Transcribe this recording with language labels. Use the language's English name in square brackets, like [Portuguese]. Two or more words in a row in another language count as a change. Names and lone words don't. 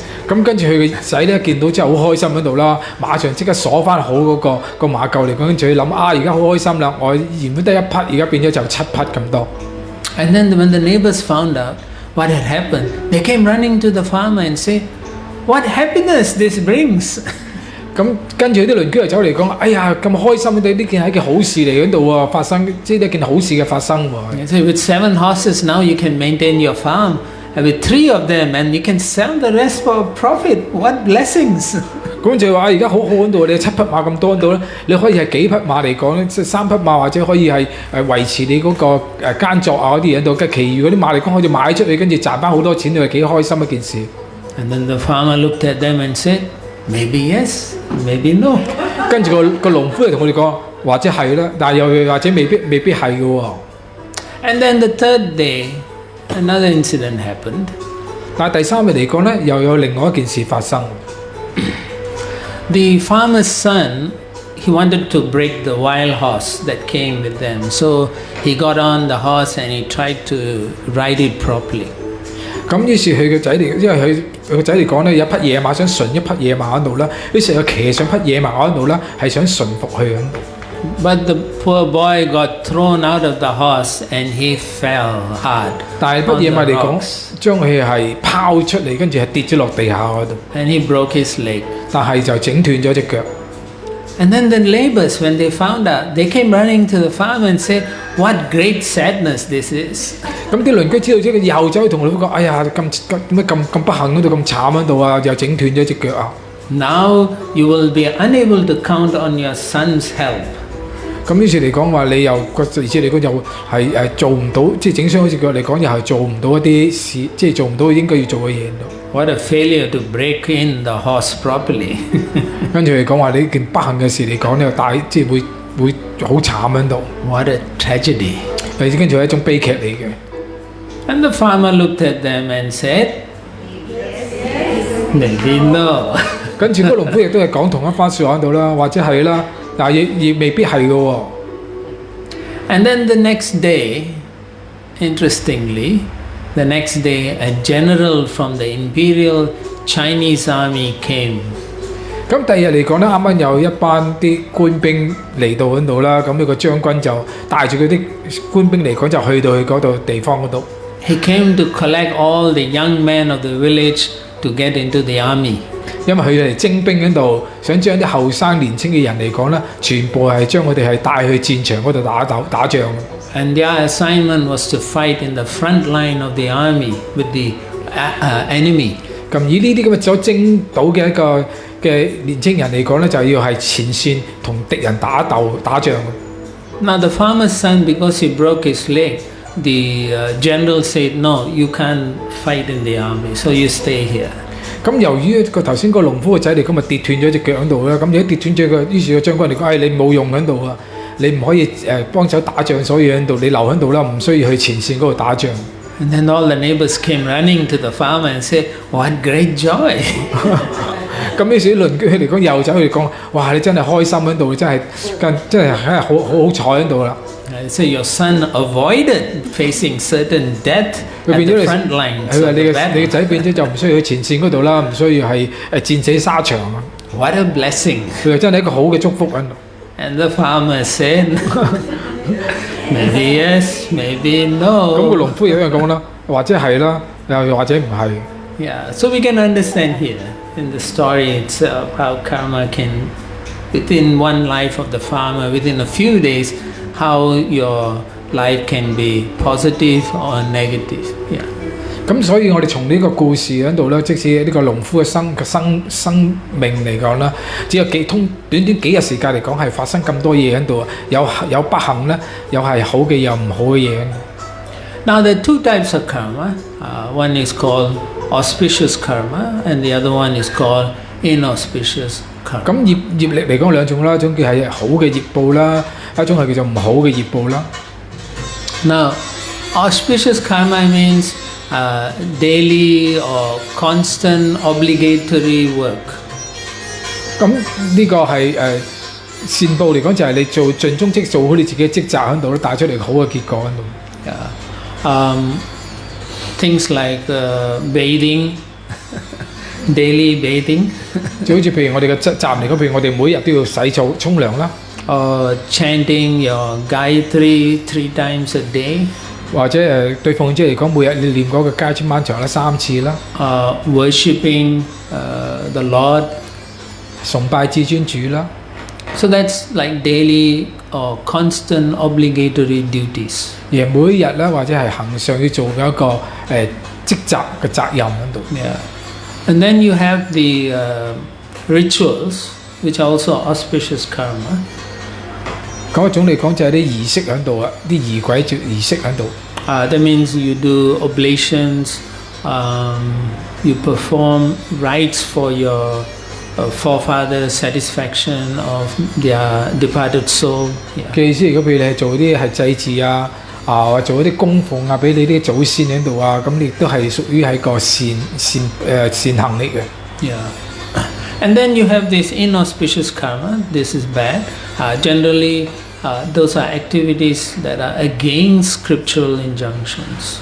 [Cantonese] 咁跟住佢個仔咧見到之後好開心喺度啦，馬上即刻鎖翻好嗰個馬厩嚟講，跟住佢諗而家好開心啦，我原本得1匹，而家變咗就7匹咁多。 [English] And then when the neighbors found out what had happened, they came running to the farmer and said, "What happiness this brings!" [Cantonese] 咁跟住啲鄰居就走嚟講：哎呀，咁開心！呢件係一件好事嚟喺度喎，發生即係一件好事嘅發生喎。 [English] So with 7 horses now you can maintain your farm, and with 3 of them, and you can sell the rest for profit. What blessings! [Cantonese] 咁就話而家好好喺度，你7匹馬咁多喺度咧，你可以係幾匹馬嚟講咧，即係3匹馬或者可以係維持你嗰個耕作啊嗰啲嘢喺度，跟住其餘嗰啲馬嚟講可以賣出去，跟住賺翻好多錢，你係幾開心一件事。 [English] And then the farmer looked at them and said, "Maybe yes, maybe no." [Cantonese] 跟住個農夫就同我哋講，或者係啦，但係又或者未必係嘅喎。 [English] And then the 3rd day, another incident happened. [Cantonese] 但係第3日嚟講咧，又有另外一件事發生。 [English] The farmer's son, he wanted to break the wild horse that came with them. So he got on the horse and he tried to ride it properly. [Cantonese] 咁於是佢個仔嚟，因為佢個仔嚟講咧，有一匹野馬想馴一匹野馬喺度啦，於是佢騎上匹野馬喺度啦，係想馴服佢喺度。 [English] But the poor boy got thrown out of the horse and he fell hard. [Cantonese] 但係匹野馬嚟講，將佢係拋出嚟，跟住係跌咗落地下嗰度。 [English] And he broke his leg. [Cantonese] 但係就整斷咗隻腳。 [English] And then the neighbors, when they found out, they came running to the farm and said, "What great sadness this is!" [Cantonese] 咁啲鄰居知道之後，又走去同老夫講：哎呀，咁不幸嗰度咁慘喺度啊，又整斷咗隻腳啊！ [English] Now you will be unable to count on your son's help. [Cantonese] 咁於是嚟講話，你又而且嚟講又係做唔到，即係整傷嗰隻腳嚟講，又係做唔到一啲事，即係做唔到應該要做嘅嘢。 [English] What a failure to break in the horse properly. [Cantonese] 跟住嚟講話，你件不幸嘅事嚟講，你又大即係會好慘喺度。 [English] What a tragedy. [Cantonese] 跟住係一種悲劇嚟嘅。 [English] And the farmer looked at them and said, "Maybe no." [Cantonese] 跟住嗰個農夫亦都係講同一番説話喺度啦，或者係啦，但係亦未必係嘅喎。 [English] And then the next day, interestingly, the next day a general from the Imperial Chinese army came. [Cantonese] 咁第二日嚟講咧，啱啱有一班啲官兵嚟到嗰度啦，咁呢個將軍就帶住佢啲官兵嚟講，就去到佢嗰度地方嗰度。 He came to collect all the young men of the village to get into the army. 因為佢哋嚟徵兵嗰度，想將啲後生年青嘅人嚟講咧，全部係將佢哋係帶去戰場嗰度打仗。 And their assignment was to fight in the front line of the army with the enemy. 咁以呢啲咁嘅所徵到嘅一個嘅年青人嚟講咧，就要係前線同敵人打仗。 [English] Now the farmer's son, because he broke his leg, the general said, "No, you can't fight in the army, so you stay here." [Cantonese] 咁由於個頭先個農夫個仔嚟咁咪跌斷咗隻腳喺度啦，咁如果跌斷咗於是個將軍嚟講：你冇用喺度啊，你唔可以幫手打仗，所以喺度你留喺度啦，唔需要去前線嗰度打仗。 [English] And then all the neighbors came running to the farmer and said, "What great joy!" [Cantonese] 咁於是啲鄰居嚟講又走去講：哇！你真係開心喺度，真係好彩喺度啦。 [English] So your son avoided facing certain death at the front lines. [Cantonese] 佢話你個仔變咗就唔需要去前線嗰度啦，唔需要係戰死沙場啊。 [English] What a blessing! [Cantonese] 佢話真係一個好嘅祝福喺度。 [English] And the farmer said, "Maybe yes, maybe no." [Cantonese] 咁個農夫有樣講啦，或者係啦，又或者唔係。 [English] Yeah, so we can understand here in the story itself how karma can, within one life of the farmer, within a few days, how your life can be positive or negative. Yeah. [Cantonese] 咁所以我哋從呢個故事喺度咧，即使呢個農夫嘅生命嚟講啦，只有短幾日時間嚟講係發生咁多嘢喺度，有不幸咧，有係好嘅，有唔好嘅嘢。 [English] Now there are two types of karma. One is called auspicious karma, and the other one is called inauspicious karma. [Cantonese] 咁業力嚟講兩種啦，一種叫係好嘅業報啦，一種係叫做唔好嘅業報啦。 [English] Now, auspicious karma means daily or constant obligatory work. [Cantonese] 咁呢個係善報嚟講，就係你盡忠職做好你自己嘅職責喺度咧，帶出嚟好嘅結果喺度。 [English] Yeah. Things like bathing, daily bathing. [Cantonese] 就好似譬如我哋嘅責任嚟講，譬如我哋每日都要洗澡沖涼啦。 [English] Chanting your Gayatri 3 times a day. [Cantonese] 或者對奉者嚟講，每日你念嗰個加千萬長啦3次啦。 [English] Worshipping the Lord. [Cantonese] 崇拜至尊主啦。 [English] So that's like daily or constant obligatory duties. [Cantonese] 而每日咧，或者係恆常要做嘅一個職責嘅責任喺度。 [English] Yeah. And then you have the rituals, which are also auspicious karma. [Cantonese] 嗰一種嚟講就係啲儀式喺度啊，啲儀軌儀式喺度。 [English] That means you do oblations, you perform rites for your forefathers' satisfaction of their departed soul. [Cantonese] 嘅意思，如果譬如你係做啲係祭祀啊，或做一啲供奉啊，俾你啲祖先喺度啊，咁亦都係屬於係個善行嚟嘅。 [English] Yeah. And then you have this inauspicious karma. This is bad. Generally, those are activities that are against scriptural injunctions.